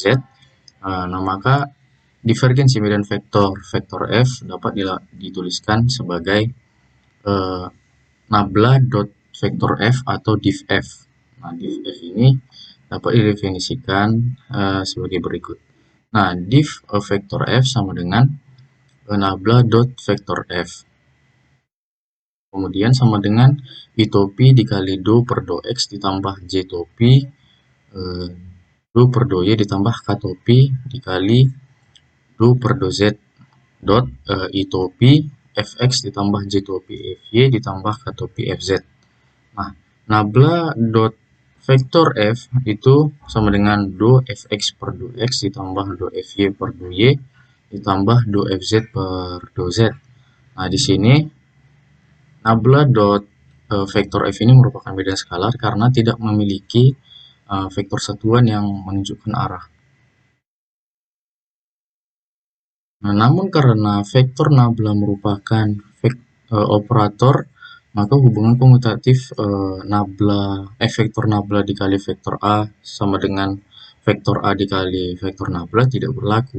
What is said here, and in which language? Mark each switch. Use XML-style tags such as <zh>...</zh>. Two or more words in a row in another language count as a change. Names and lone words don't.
<id>Nah, maka divergensi medan vektor f dapat dituliskan sebagai nabla dot vektor f atau div f. Nah, div f ini dapat didefinisikan sebagai berikut. Nah, div vektor f sama dengan nabla dot vektor f. Kemudian sama dengan I topi dikali do per do x ditambah j topi do per do y ditambah k topi dikali do per do z dot I topi fx ditambah j topi fy ditambah k topi fz. Nah, nabla dot vektor f itu sama dengan do fx per do x ditambah do fy per do y ditambah do fz per do z. Nah, di sini nabla dot vektor f ini merupakan medan skalar karena tidak memiliki vektor satuan yang menunjukkan arah. Nah, namun karena vektor nabla merupakan operator, maka hubungan komutatif vektor nabla dikali vektor A sama dengan vektor A dikali vektor nabla tidak berlaku.</id>